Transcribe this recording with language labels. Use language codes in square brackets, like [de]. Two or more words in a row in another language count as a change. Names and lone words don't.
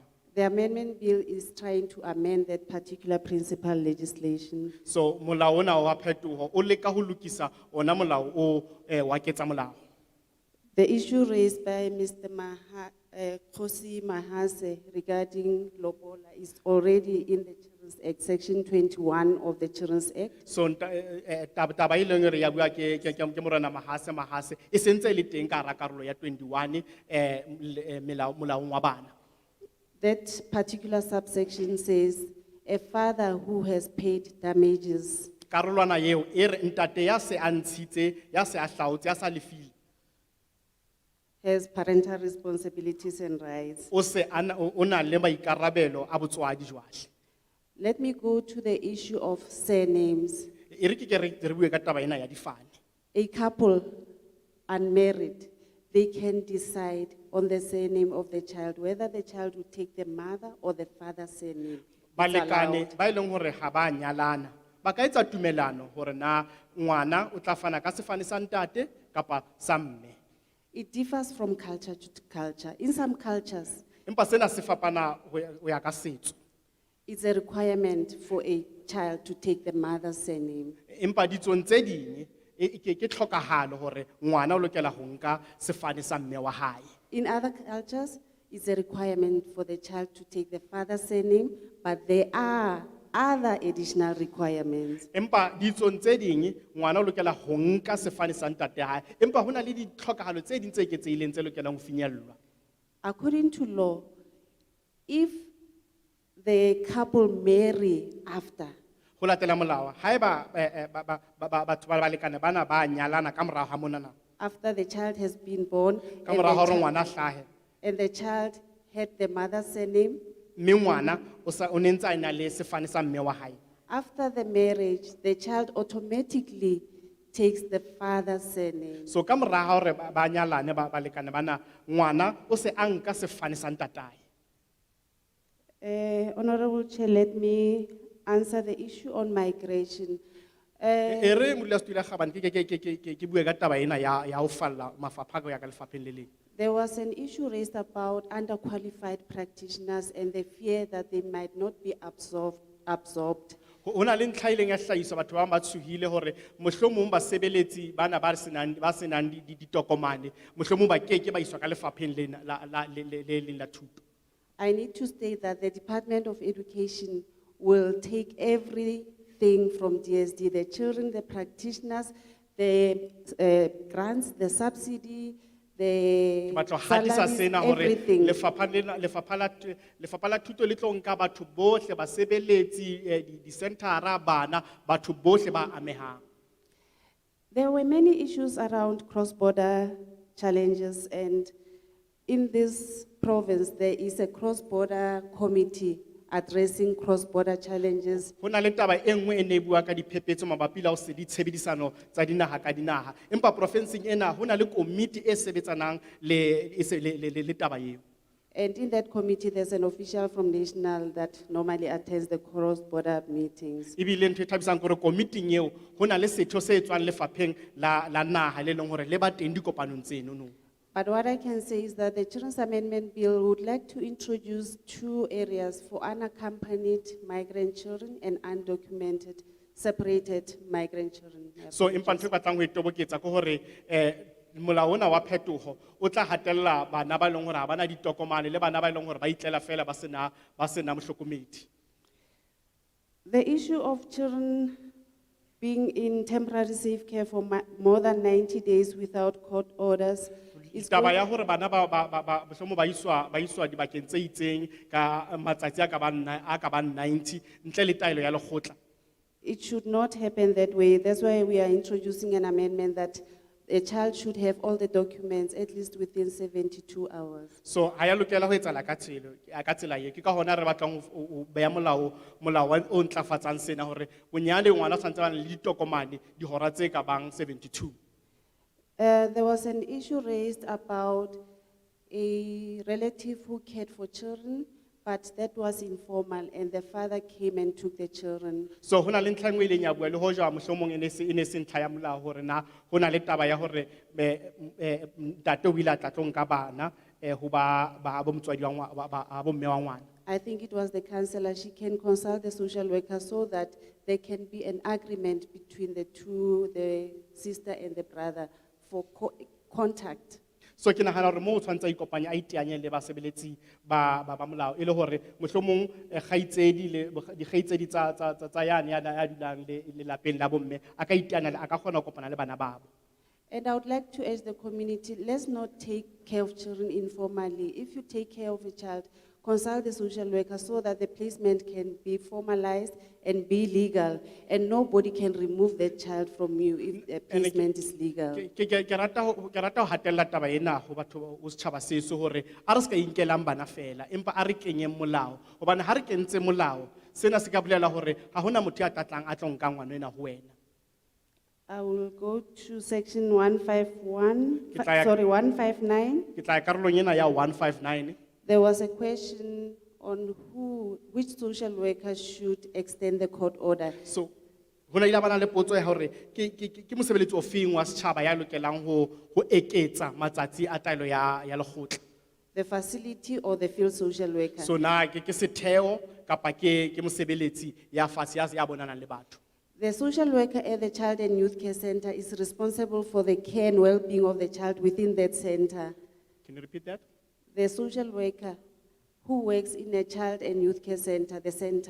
[en] The amendment bill is trying to amend that particular principal legislation. [st] So molao ona wa phetoho o leka ho lokisa ona molao o wa ketsa molao. [en] The issue raised by Mr. Khosi Mahase regarding lobola is already in the Children's Act, Section 21 of the Children's Act. [st] So taba e leng hore ya bua ke morena Mahase e sentse e le teng ka hara karolo ya 21 molaong wa bana. [en] That particular subsection says, a father who has paid damages [st] Karolwana eo e re ntate ya se a ntshitse ya se a hlaotse ya sa lefile [en] has parental responsibilities and rights. [st] o se o na le maikarabelo a botswadi jwale. [en] Let me go to the issue of surnames. [st] E re ke re bue ka taba ena ya difane. [en] A couple unmarried, they can decide on the surname of the child, whether the child will take the mother or the father's surname. It's [st] Balekane [en] allowed. [st] ba e leng hore ha ba nyalana ba ka etsa tumelano hore na ngwana o tla fana ka sefane sa ntate kapa sa mme. [en] It differs from culture to culture. In some cultures, [st] Empa sena se fapana ho ya ka setso. [en] it's a requirement for a child to take the mother's surname. [st] Empa ditsong tse ding ke tlhokahalo hore ngwana o lokela ho nka sefane sa mme wa hae. [en] In other cultures, it's a requirement for the child to take the father's surname, but there are other additional requirements. [st] Empa ditsong tse ding ngwana o lokela ho nka sefane sa ntate hae. Empa hona le ditlhokahalo tse ding tse eketsehileng tse lokelang ho finyellwa. [en] According to law, if the couple marry after, [st] Ho latela molao haeba batho ba balekane bana ba nyalana ka morao ha monana [en] after the child has been born, [st] ka morao ha hore ngwana a hlahe [en] and the child had the mother's surname, [st] mme ngwana o ne ntse a na le sefane sa mme wa hae. [en] after the marriage, the child automatically takes the father's surname. [st] So ka morao ha hore ba nyalane ba balekane bana ngwana o se a nka sefane sa ntatae. [en] Honorable Chair, let me answer the issue on migration. [st] E re modulasetulo Kgabane ke bue ka taba ena ya ho falla mafapha go ya ka lefapheng le leng. [en] There was an issue raised about underqualified practitioners and the fear that they might not be absorbed. [st] Ho na le ntlha ileng ya hlahiswa batho ba ba tshohile hore mohlomong basebeletsi bana ba senang ditokomane mohlomong ba keke ba iswa ka lefapheng lena la thuto. [en] I need to state that the Department of Education will take everything from DSD, the children, the practitioners, the grants, the subsidy, the [st] Batlo hadisa sena hore [en] everything. [st] lefapha la thuto le tlo nka batho bohle basebeletsi di centera bana batho bohle ba amehang. [en] There were many issues around cross-border challenges, and in this province, there is a cross-border committee addressing cross-border challenges. [st] Ho na le taba e nngwe e ne bua ka diphephetso mabapi le ho se di tshebedisano tsa dinaha ka dinaha. Empa provinceng ena ho na le komiti e sebetsanang le taba eo. [en] And in that committee, there's an official from national that normally attends the cross-border meetings. [st] Ebile ntho e thabisang gore komiting eo ho na le setho se etswang lefapheng la naha le leng hore le ba teng dikopanong tseno no. [en] But what I can say is that the Children's Amendment Bill would like to introduce 2 areas for unaccompanied migrant children and undocumented, separated migrant children. [st] So empa ntho e batlang ho itoboketsa ke hore molao ona wa phetogo o tla hatella bana ba leng hore ha bana ditokomane le bana ba leng hore ba itlela fela ba sena mohlokomedi. [en] The issue of children being in temporary safe care for more than 90 days without court orders is [st] Taba ya hore bana mohlomong ba iswa dibakeng tse itseng ka matsatsi a ka bang 90 ntle le taelo ya lekgotla. [en] It should not happen that way. That's why we are introducing an amendment that a child should have all the documents at least within 72 hours. [st] So ha ya lokela ho etsahala ka tsela ye ke ka hona re batlang ho beya molao o ntlafatsang sena hore bonyane ngwana o tshwantse ba le ditokomane dihora tse ka bang 72. [en] There was an issue raised about a relative who cared for children, but that was informal and the father came and took the children. [st] So hona le ntlha e nngwe e ileng ya bua le hoja mohlomong e ne se ntlha ya molao hore na hona le taba ya hore ntate o ile a tla tlo nka bana ho ba bo motswadi wa bo mme wa ngwana. [en] I think it was the counselor. She can consult the social worker so that there can be an agreement between the two, the sister and the brother, for contact. [st] So ke nagana hore mo o tshwantse a ikopanya a iteanye le basebeletsi ba molao e le hore mohlomong dikgaitsedi tsa yane ya dulang le lapeng la bomme a ka iteanya a ka kgona ho kopana le bana babo. [en] And I would like to urge the community, let's not take care of children informally. If you take care of a child, consult the social worker so that the placement can be formalized and be legal, and nobody can remove that child from you if the placement is legal. [st] Ke rata ho hatella taba ena ho batho o setjhaba seso hore a re se ka inkelang bana fela empa a re kenyeng molao hobane ha re kentse molao sena se ka bolela hore ha hona motho ya tlatlang a tlo nka ngwana ena ho wena. [en] I will go to section 159. [st] Ke tla ya karolong ena ya 159. [en] There was a question on which social worker should extend the court order. [st] So hona ile bana le potso ya hore ke mosebeletsi o feng wa setjhaba ya lokelang ho eketsa matsatsi a taelo ya lekgotla. [en] The facility or the field social worker? [st] So na ke setheo kapa ke mosebeletsi ya fase ya bonana le batho. [en] The social worker at the Child and Youth Care Center is responsible for the care and well-being of the child within that center. Can you repeat that? The social worker who works in a Child and Youth Care Center, the center.